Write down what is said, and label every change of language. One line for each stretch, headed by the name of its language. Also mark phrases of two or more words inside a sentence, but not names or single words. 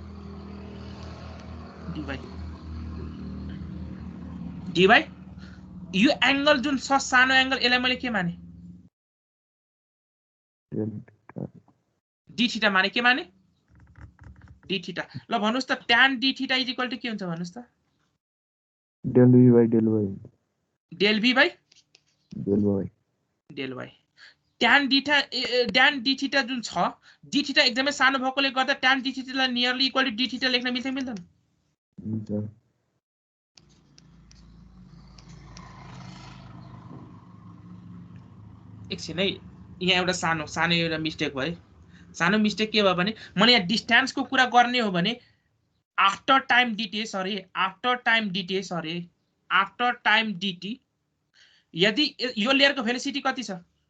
Nepali: dy यो एंगल जुन छ सानो एंगल यसलाई मैले के माने d थीटा माने के माने d थीटा ल भन्नुस् त tan d थीटा
English: is equal to
Nepali: के हुन्छ भन्नुस् त
English: del v by del y del y
Nepali: tan d थीटा जुन छ d थीटा एकदमै सानो भएकोले गर्दा tan d थीटा लाई
English: nearly equal to
Nepali: d थीटा लेख्न मिल्छ मिल्दैन एकछिन है यहाँ एउटा सानो एउटा मिस्टेक भयो सानो मिस्टेक के भयो भने मैले यहाँ डिस्टेन्सको कुरा गर्ने हो भने
English: after time dt
Nepali: सरी
English: after time dt
Nepali: सरी
English: after time dt
Nepali: यदि यो लेयरको भेलोसिटी कति छ